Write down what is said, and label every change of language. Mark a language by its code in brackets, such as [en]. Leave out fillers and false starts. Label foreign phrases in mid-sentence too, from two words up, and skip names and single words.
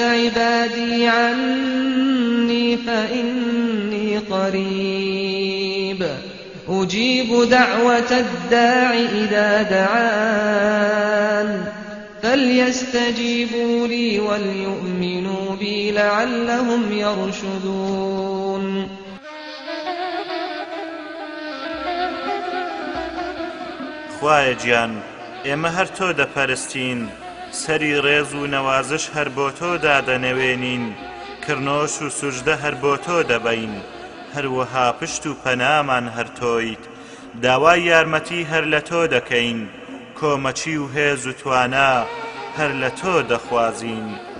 [ar] عبادي عني فإني قريب أجيب دعوة الداع إذا دعان فليستجيبوا لي وليؤمنوا بي لعلهم يرشدون. [ckb] خوایە گیان ئێمە هەر تۆ دەپەرستین، سەری ڕێز و نەوازش هەر بۆ تۆ دادەنەوێنین، کڕنۆش و سوژدە هەر بۆ تۆ دەبەین، هەروەها پشت و پەنامان هەر تۆیت، داوای یارمەتی هەر لە تۆ دەکەین، کۆمەچی و هێز و توانا هەر لە تۆ دەخوازین.